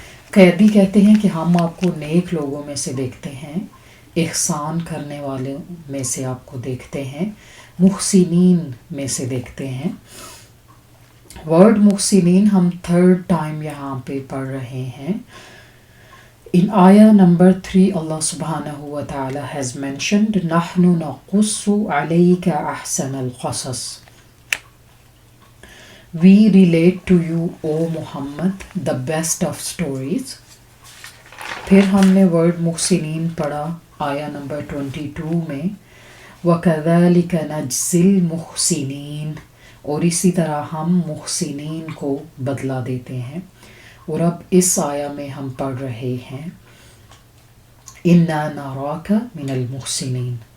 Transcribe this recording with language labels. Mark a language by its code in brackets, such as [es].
[ur] قیدی کہتے ہیں کہ ہم آپ کو نیک لوگوں میں سے دیکھتے ہیں، احسان کرنے والوں میں سے آپ کو دیکھتے ہیں، محسنین میں سے دیکھتے ہیں. ورڈ محسنین ہم تھرڈ ٹائم یہاں پہ پڑھ رہے ہیں. [en] In ayah number 3, Allah subhanahu wa ta'ala has mentioned, [ar] نَحْنُ نَقُصُّ عَلَيْكَ أَحْسَنَ الْقَصَصِ. [en] We relate to you, O Muhammad, the best of stories. [ur] پھر ہم نے ورڈ محسنین پڑھا آیہ نمبر 22 میں، [ar] وَكَذَلِكَ نَجْزِي الْمُحْسِنِينَ، [ur] اور اسی طرح ہم محسنین کو بدلہ دیتے ہیں. اور اب اس آیہ میں ہم پڑھ رہے ہیں [ar] اِنَّا نَرَاكَ مِنَ الْمُحْسِنِينَ.